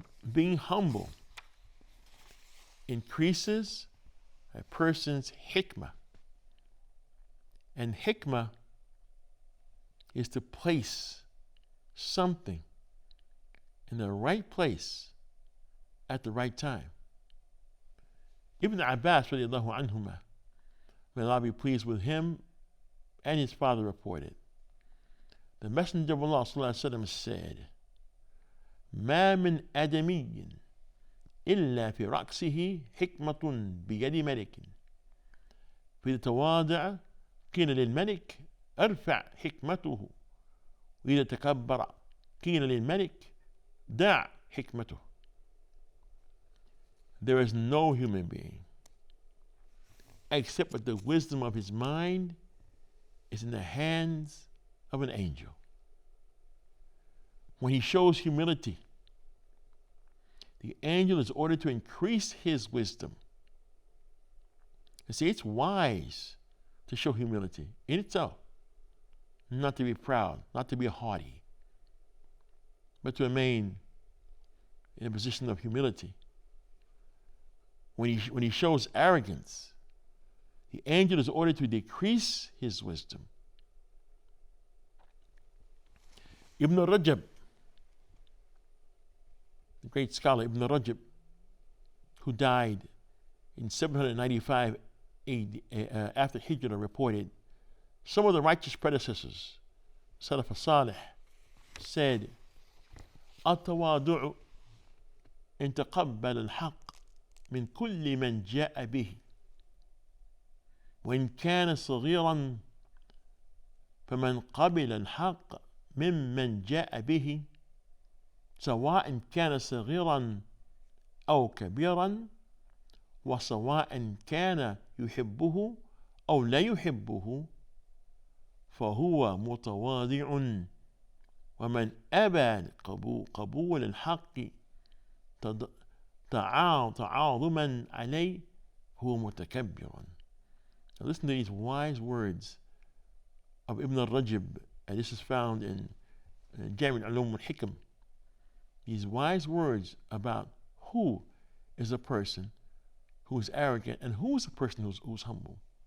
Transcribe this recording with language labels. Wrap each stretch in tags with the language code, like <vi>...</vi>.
<en>Being humble increases a person's hikmah. And hikmah is to place something in the right place at the right time. Ibn Abbas radiallahu anhuma, may Allah be pleased with him, and his father reported, the Messenger of Allah said,</en> <ar>ما من آدمي إلا في رأسه حكمة بيد ملك فإذا تواضع قيل للملك ارفع حكمته وإذا تكبر قيل للملك دع حكمته.</ar> <en>There is no human being except that the wisdom of his mind is in the hands of an angel. When he shows humility, the angel is ordered to increase his wisdom. You see, it's wise to show humility in itself, not to be proud, not to be haughty, but to remain in a position of humility. When he shows arrogance, the angel is ordered to decrease his wisdom. Ibn Rajab, the great scholar Ibn Rajab, who died in 795 after Hijrah, reported, some of the righteous predecessors, Salaf Salih, said,</en> <ar>التواضع إن تقبل الحق من كل من جاء به وإن كان صغيرا فمن قبل الحق ممن جاء به سواء كان صغيرا أو كبيرا وسواء كان يحبه أو لا يحبه فهو متواضع ومن أبى قبول الحق تعاظما عليه هو متكبر.</ar> <en>Now listen to these wise words of Ibn al-Rajab, and this is found in Jami' al-Ulum al-Hikam. These wise words about who is a person who is arrogant and who is a person who's humble.</en>